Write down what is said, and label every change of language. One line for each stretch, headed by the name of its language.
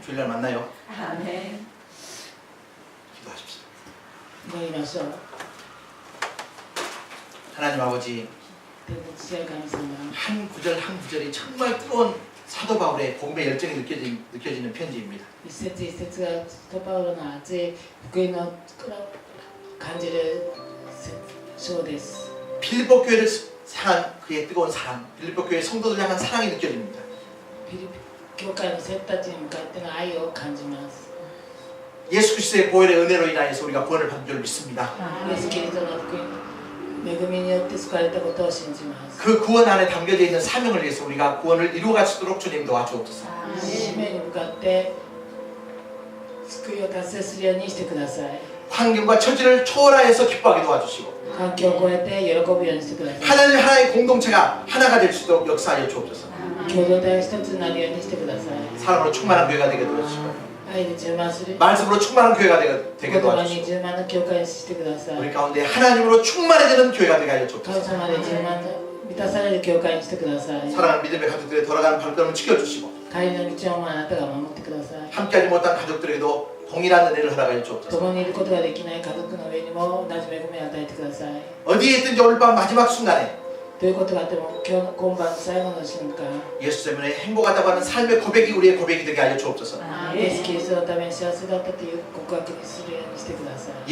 Korean: 주일날 만나요.
Japanese: アーメン。
Korean: 기도하십시오.
Japanese: 祈りましょう
Korean: 하나님 아버지,
Japanese: 天の父や神様
Korean: 한 구절 한 구절이 정말 뜨거운 사도 바울의 복음의 열정이 느껴지는 편지입니다.
Japanese: 一節一節が使徒パウロの熱い福音の感じる章です
Korean: 필리포 교회를 향한 그의 뜨거운 사랑, 필리포 교회 성도들 향한 사랑이 느껴집니다.
Japanese: フィリピン教会の生徒たちに向かっての愛を感じます
Korean: 예수 그리스도의 보혈의 은혜로 인하여서 우리가 구원을 받은 줄 믿습니다.
Japanese: イエスキリストの福音恵みによって救われたことを信じます。
Korean: 그 구원 안에 담겨져 있는 사명을 위해서 우리가 구원을 이루어갈 수 있도록 주님 도와주옵소서.
Japanese: 使命に向かって救いを達成するようにしてください。
Korean: 환경과 처지를 초월하여서 기뻐하게 도와주시고
Japanese: 環境を超えて喜ぶようにしてください。
Korean: 하나님 하나의 공동체가 하나가 될 수 있도록 역사하여 주옵소서.
Japanese: 共同体が一つになるようにしてください。
Korean: 사랑으로 충만한 교회가 되게 도와주시고
Japanese: 愛で充満する
Korean: 말씀으로 충만한 교회가 되게
Japanese: 言葉に
Korean: 도와주시고
Japanese: 充満の教会にしてください。
Korean: 우리 가운데 하나님으로 충만해지는 교회가 되게 하여
Japanese: 神
Korean: 주옵소서.
Japanese: 様で充満満たされる教会にしてください。
Korean: 사랑하는 믿음의 가족들의 돌아가는 발걸음을 지켜주시고
Japanese: 帰りの道をあなたが守ってください。
Korean: 함께하지 못한 가족들에게도 동일한 은혜를 허락하여 주옵소서.
Japanese: 共にいることができない家族の上にも同じ恵みを与えてください。
Korean: 어디에 있든지 오늘 밤 마지막 순간에
Japanese: どういうことがあっても今晩の最後の瞬間、
Korean: 예수 때문에 행복하다고 하는 삶의 고백이 우리의 고백이 되게 하여 주옵소서.
Japanese: イエス・キリストのために幸せだったという告白にするようにしてください。